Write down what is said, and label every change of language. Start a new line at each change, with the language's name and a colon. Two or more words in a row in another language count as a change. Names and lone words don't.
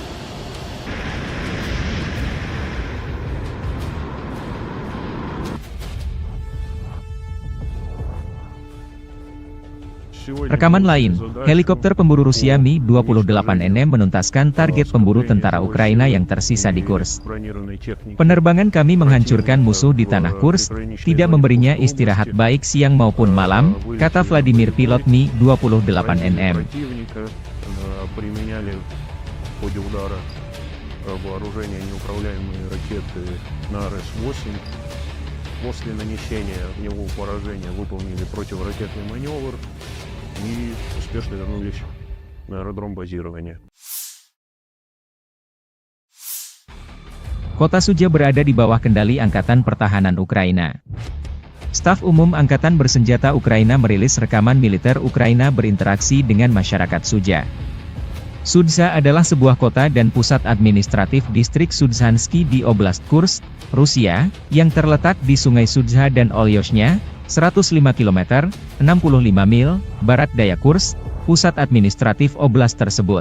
Indonesian: Rekaman lain, helikopter pemburu Rusia Mi-28NM menuntaskan target pemburu tentara Ukraina yang tersisa di Kursk. Penerbangan kami menghancurkan musuh di tanah Kursk, tidak memberinya istirahat baik siang maupun malam, kata Vladimir pilot Mi-28NM.
Russian: После нанесения в него поражения выполнили противоракетный маневр и успешно вернулись на аэродром базирования.
Indonesian: Kota Suja berada di bawah kendali Angkatan Pertahanan Ukraina. Staf Umum Angkatan Bersenjata Ukraina merilis rekaman militer Ukraina berinteraksi dengan masyarakat Suja. Sudza adalah sebuah kota dan pusat administratif distrik Sudzhansky di Oblast Kursk, Rusia, yang terletak di Sungai Sudza dan Olyoshnya, 105 km, 65 mil, barat daya Kursk, pusat administratif oblast tersebut.